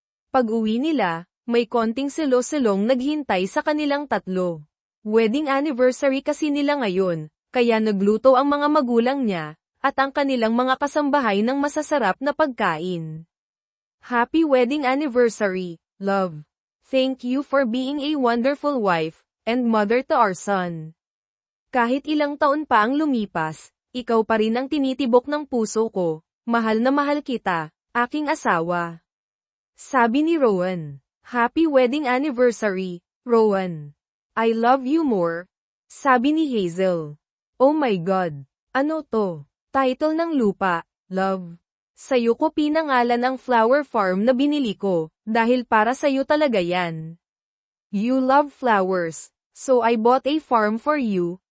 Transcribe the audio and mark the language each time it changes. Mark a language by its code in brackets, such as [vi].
[tl] Pag-uwi nila, may konting silo-silong naghintay sa kanilang tatlo. Wedding anniversary kasi nila ngayon, kaya nagluto ang mga magulang niya, at ang kanilang mga kasambahay ng masasarap na pagkain. [en] Happy wedding anniversary, love. Thank you for being a wonderful wife, and mother to our son. [tl] Kahit ilang taon pa ang lumipas, ikaw pa rin ang tinitibok ng puso ko, mahal na mahal kita, aking asawa. Sabi ni Rowan. [en] Happy wedding anniversary, Rowan. I love you more. [tl] Sabi ni Hazel. [en] Oh my God. [tl] Ano to? Title ng lupa, love. Sa'yo ko pinangalan ang flower farm na binili ko, dahil para sa'yo talaga yan. [en] You love flowers, so I bought a farm for you.